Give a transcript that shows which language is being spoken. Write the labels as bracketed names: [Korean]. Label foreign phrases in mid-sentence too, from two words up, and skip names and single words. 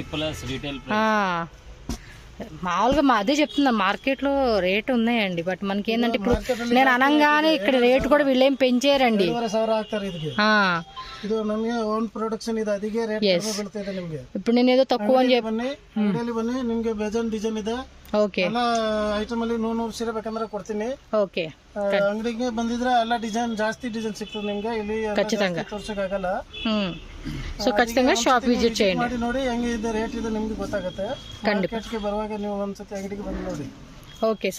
[Telugu] మామూలుగా అదే చెప్తున్నా, మార్కెట్లో రేట్ ఉన్నాయండి బట్ మనకి ఏంటంటే ఇప్పుడు నేను అనగానే ఇక్కడ రేట్ కూడా వీళ్ళేం పెంచారండి. ఇప్పుడు నేను ఏదో తక్కువ అని చెప్పి ಓಕೆ [Kannada] ಎಲ್ಲ ಐಟಮ್ ಅಲ್ಲಿ 100 ಸೀರೆ ಬೇಕಂದ್ರೆ ಕೊಡ್ತೀನಿ. ಓಕೆ ಅಂಗಡಿಗೆ ಬಂದಿದ್ರೆ ಎಲ್ಲ ಡಿಸೈನ್ ಜಾಸ್ತಿ ಡಿಸೈನ್ ಸಿಗ್ತದೆ ನಿಮ್ಗೆ. ಇಲ್ಲಿ ಖచ్చితంగా ತೋರ್ಸಕ್ಕಾಗಲ್ಲ. [Telugu] ಸೊ ಖచ్చితంగా [English] shop visit [Telugu] చేయండి, [Kannada] ಮಾಡಿ ನೋಡಿ ಹೆಂಗೆ ಇದೆ ರೇಟ್ ಇದೆ ನಿಮ್ಗೆ ಗೊತ್ತಾಗುತ್ತೆ. ಮಾರ್ಕೆಟ್ಗೆ ಬರುವಾಗ ನೀವು ಒಂದ್ಸತಿ ಅಂಗಡಿಗೆ ಬಂದು ನೋಡಿ.